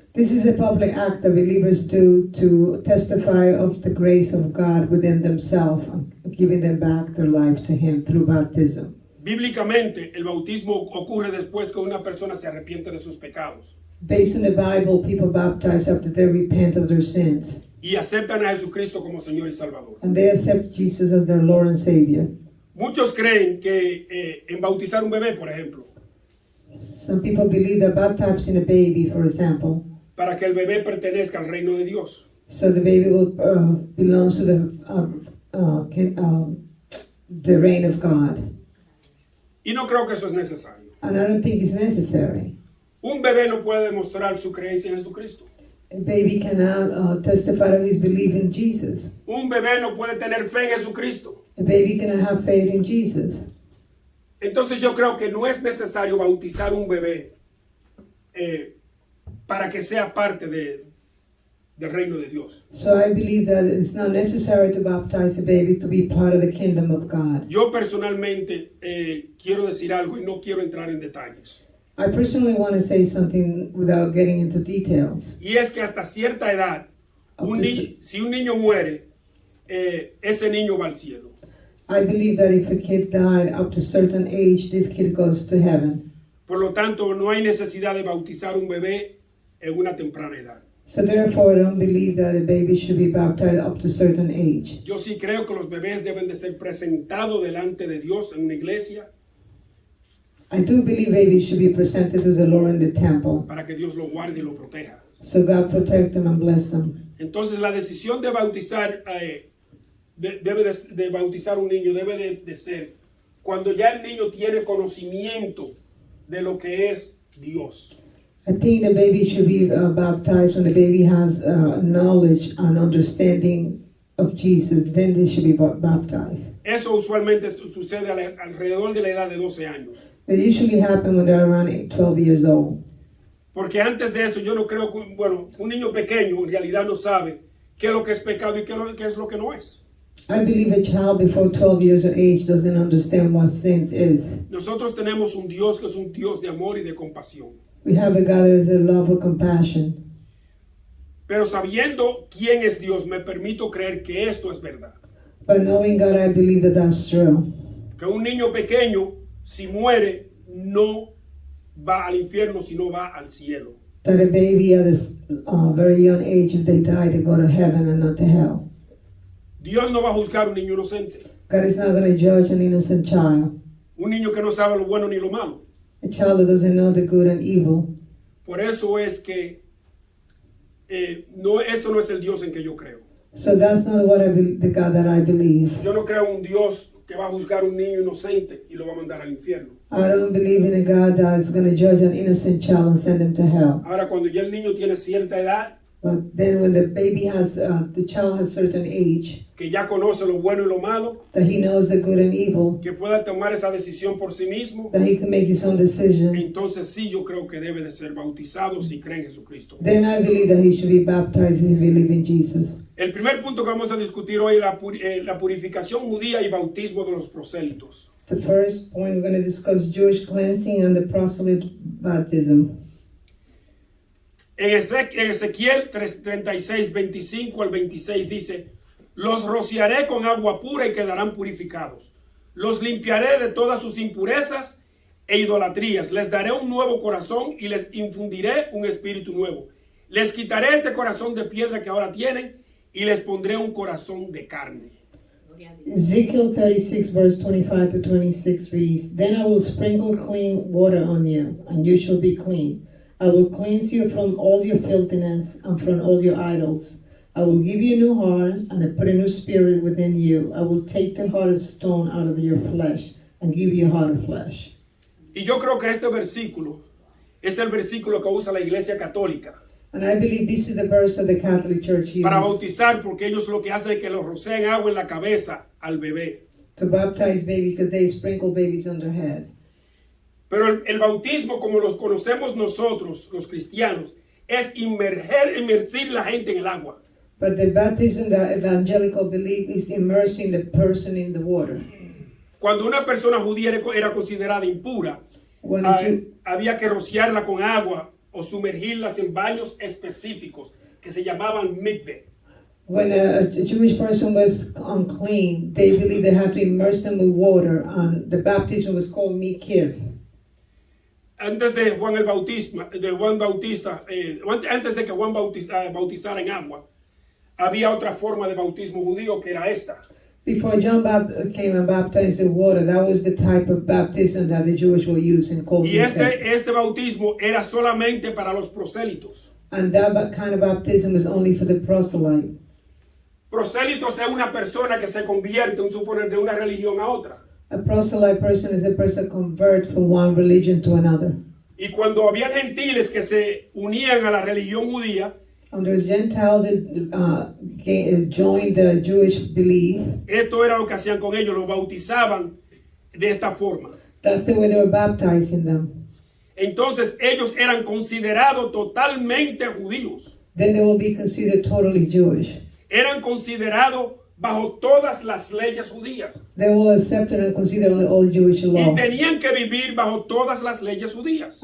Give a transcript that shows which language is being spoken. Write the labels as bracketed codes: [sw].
[en] This is a public act that believers do to testify of the grace of God within themselves, giving them back their life to Him through baptism. [es] Bíblicamente, el bautismo ocurre después que una persona se arrepiente de sus pecados. [en] Based on the Bible, people baptize after they repent of their sins. [es] Y aceptan a Jesucristo como Señor y Salvador. [en] And they accept Jesus as their Lord and Savior. [es] Muchos creen que en bautizar un bebé, por ejemplo, [en] Some people believe that baptizing a baby, for example, [es] para que el bebé pertenezca al reino de Dios. [en] so the baby will belongs to the reign of God. [es] Y no creo que eso es necesario. [en] And I don't think it's necessary. [es] Un bebé no puede demostrar su creencia en Jesucristo. [en] A baby cannot testify to his belief in Jesus. [es] Un bebé no puede tener fe en Jesucristo. [en] A baby cannot have faith in Jesus. [es] Entonces yo creo que no es necesario bautizar un bebé para que sea parte del reino de Dios. [en] So I believe that it's not necessary to baptize a baby to be part of the kingdom of God. [es] Yo personalmente quiero decir algo y no quiero entrar en detalles. [en] I personally want to say something without getting into details. [es] Y es que hasta cierta edad, si un niño muere, ese niño va al cielo. [en] I believe that if a kid died up to a certain age, this kid goes to heaven. [es] Por lo tanto, no hay necesidad de bautizar un bebé en una temprana edad. [en] So therefore, I don't believe that a baby should be baptized up to a certain age. [es] Yo sí creo que los bebés deben de ser presentados delante de Dios en una iglesia [en] I do believe babies should be presented to the Lord in the temple, [es] para que Dios lo guarde y lo proteja. [en] so God protect them and bless them. [es] Entonces la decisión de bautizar de bautizar un niño debe de ser cuando ya el niño tiene conocimiento de lo que es Dios. [en] I think the baby should be baptized when the baby has knowledge and understanding of Jesus. Then they should be baptized. [es] Eso usualmente sucede alrededor de la edad de 12 años. [en] It usually happen when they're around 12 years old. [es] Porque antes de eso yo no creo que, un niño pequeño en realidad no sabe qué es lo que es pecado y qué es lo que no es. [en] I believe a child before 12 years of age doesn't understand what sin is. [es] Nosotros tenemos un Dios que es un Dios de amor y de compasión. [en] We have a God that is a love of compassion. [es] Pero sabiendo quién es Dios, me permito creer que esto es verdad. [en] But knowing God, I believe that that's true. [es] Que un niño pequeño, si muere, no va al infierno, sino va al cielo. [en] That a baby at a very young age, if they die, they go to heaven and not to hell. [es] Dios no va a juzgar a un niño inocente. [en] God is not going to judge an innocent child. [es] Un niño que no sabe lo bueno ni lo malo. [en] A child that doesn't know the good and evil. [es] Por eso es que eso no es el Dios en que yo creo. [en] So that's not what the God that I believe. [es] Yo no creo en un Dios que va a juzgar a un niño inocente y lo va a mandar al infierno. [en] I don't believe in a God that is going to judge an innocent child and send him to hell. [es] Ahora, cuando ya el niño tiene cierta edad, [en] But then when the baby has, the child has certain age, [es] que ya conoce lo bueno y lo malo, [en] that he knows the good and evil, [es] que pueda tomar esa decisión por sí mismo, [en] that he can make his own decision, [es] entonces sí yo creo que debe de ser bautizado si cree en Jesucristo. [en] then I believe that he should be baptized if he believes in Jesus. [es] El primer punto que vamos a discutir hoy es la purificación judía y bautismo de los prosélitos. [en] The first point we're going to discuss Jewish cleansing and the proselyte baptism. [es] En Ezequiel 36, 25 al 26 dice: los rociaré con agua pura y quedarán purificados. Los limpiaré de todas sus impurezas e idolatrías. Les daré un nuevo corazón y les infundiré un espíritu nuevo. Les quitaré ese corazón de piedra que ahora tienen y les pondré un corazón de carne. [en] Ezekiel 36 verse 25 to 26 reads, Then I will sprinkle clean water on you, and you shall be clean. I will cleanse you from all your filthiness and from all your idols. I will give you a new heart, and I put a new spirit within you. I will take the heart of stone out of your flesh and give you a heart of flesh. [es] Y yo creo que este versículo es el versículo que usa la Iglesia Católica [en] And I believe this is the verse that the Catholic Church [es] para [en] uses [es] bautizar, porque ellos lo que hacen es que los rocian agua en la cabeza al bebé. [en] to baptize baby because they sprinkle babies on their head. [es] Pero el bautismo, como los conocemos nosotros, los cristianos, es inmergir la gente en el agua. [en] But the baptism that evangelical believe is immersing the person in the water. [es] Cuando una persona judía era considerada impura, [en] When a Jew- [es] había que rociarla con agua o sumergirlas en baños específicos que se llamaban mikveh. [en] When a Jewish person was unclean, they believed they had to immerse them with water, and the baptism was called mikiv. [es] Antes de Juan el Bautista, antes de que Juan bautizara en agua, había otra forma de bautismo judío que era esta. [en] Before John came and baptized in water, that was the type of baptism that the Jewish were using, called [es] Y [en] mikiv. [es] este bautismo era solamente para los prosélitos. [en] And that kind of baptism was only for the proselyte. [es] Prosélitos es una persona que se convierte, un suponer, de una religión a otra. [en] A proselyte person is a person convert from one religion to another. [es] Y cuando había gentiles que se unían a la religión judía, [en] And there's Gentiles that joined the Jewish belief. [es] esto era lo que hacían con ellos, los bautizaban de esta forma. [en] That's the way they were baptizing them. [es] Entonces ellos eran considerados totalmente judíos. [en] Then they will be considered totally Jewish. [es] Eran considerados bajo todas las leyes judías. [en] They will accept and consider only all Jewish [es] Y [en] law. [es] tenían que vivir bajo todas las leyes judías.